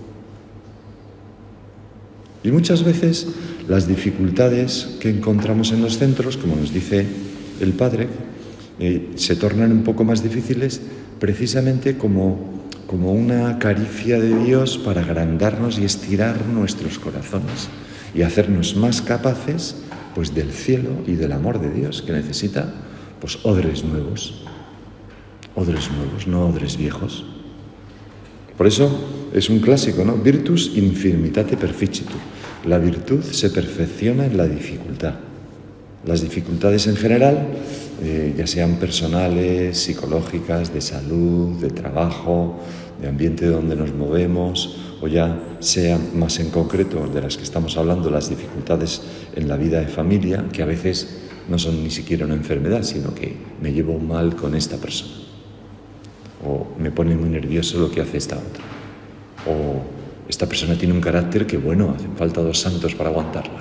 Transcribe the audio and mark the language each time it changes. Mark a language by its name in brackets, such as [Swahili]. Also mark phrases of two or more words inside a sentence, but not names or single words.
[Spanish] Y muchas veces las dificultades que encontramos en los centros, como nos dice el Padre, se tornan un poco más difíciles precisamente como una caricia de Dios para agrandarnos y estirar nuestros corazones y hacernos más capaces pues del cielo y del amor de Dios, que necesita pues odres nuevos, no odres viejos. Por eso es un clásico, ¿no? [Latin] Virtus infirmitate perficitur. [Spanish] La virtud se perfecciona en la dificultad. Las dificultades en general, ya sean personales, psicológicas, de salud, de trabajo, de ambiente donde nos movemos, o ya sean más en concreto de las que estamos hablando, las dificultades en la vida de familia, que a veces no son ni siquiera una enfermedad, sino que me llevo mal con esta persona, o me pone muy nervioso lo que hace esta otra, o esta persona tiene un carácter que, bueno, hacen falta 2 santos para aguantarla.